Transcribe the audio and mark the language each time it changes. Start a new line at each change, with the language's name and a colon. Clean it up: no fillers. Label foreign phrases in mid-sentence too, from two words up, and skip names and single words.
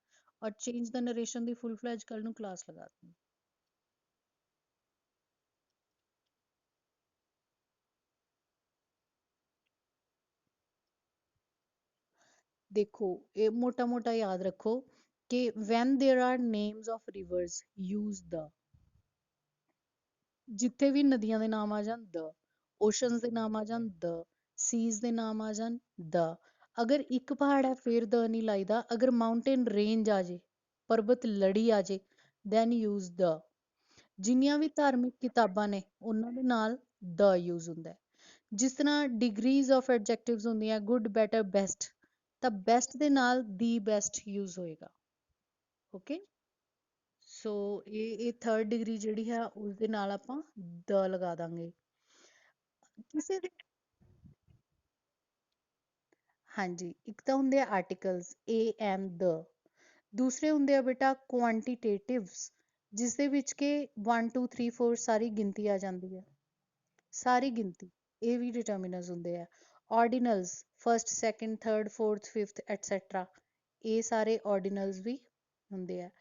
Punjabi: ਔਰ ਚੇਂਜ ਦਾ ਨਰੇਸ਼ਨ ਦੀ
English: full fledge
Punjabi: ਕੱਲ ਨੂੰ ਕਲਾਸ ਲਗਾ ਦੂੰਗੀ। ਦੇਖੋ, ਇਹ ਮੋਟਾ ਮੋਟਾ ਯਾਦ ਰੱਖੋ ਕਿ
English: when there are names of rivers use the,
Punjabi: ਜਿੱਥੇ ਵੀ ਨਦੀਆਂ ਦੇ ਨਾਮ ਆ ਜਾਣ the, oceans ਦੇ ਨਾਮ ਆ ਜਾਣ the, seas ਦੇ ਨਾਮ ਆ ਜਾਣ the। ਅਗਰ ਇੱਕ ਪਹਾੜ ਹੈ ਫਿਰ the ਨਹੀਂ ਲਾਈਦਾ, ਅਗਰ
English: mountain range
Punjabi: ਆ ਜੇ, ਪਰਬਤ ਲੜੀ ਆ ਜੇ,
English: then use the।
Punjabi: ਜਿੰਨੀਆਂ ਵੀ ਧਾਰਮਿਕ ਕਿਤਾਬਾਂ ਨੇ ਉਹਨਾਂ ਦੇ ਨਾਲ the use ਹੁੰਦਾ ਹੈ। ਜਿਸ ਤਰ੍ਹਾਂ
English: degrees of adjectives
Punjabi: ਹੁੰਦੀਆਂ
English: good better best,
Punjabi: ਤਾਂ best ਦੇ ਨਾਲ
English: the best use
Punjabi: ਹੋਏਗਾ। ਓਕੇ, ਸੋ ਇਹ
English: third degree
Punjabi: ਜਿਹੜੀ ਹੈ ਉਸਦੇ ਨਾਲ ਆਪਾਂ the ਲਗਾ ਦਾਂਗੇ। ਕਿਸੇ ਦੇ, ਹਾਂਜੀ, ਇੱਕ ਤਾਂ ਹੁੰਦੇ ਆ ਆਰਟੀਕਲਸ
English: a and the,
Punjabi: ਦੂਸਰੇ ਹੁੰਦੇ ਆ ਬੇਟਾ ਕੁਆਂਟੀਟੇਟਿਵਸ, ਜਿਸ ਦੇ ਵਿੱਚ ਕਿ 1 2 3 4 ਸਾਰੀ ਗਿਣਤੀ ਆ ਜਾਂਦੀ ਹੈ, ਸਾਰੀ ਗਿਣਤੀ, ਇਹ ਵੀ ਡਿਟਰਮੀਨਰਸ ਹੁੰਦੇ ਆ।
English: ordinals first second third fourth fifth etcetera,
Punjabi: ਇਹ ਸਾਰੇ ਆਰਡੀਨਲਸ ਵੀ ਹੁੰਦੇ ਆ।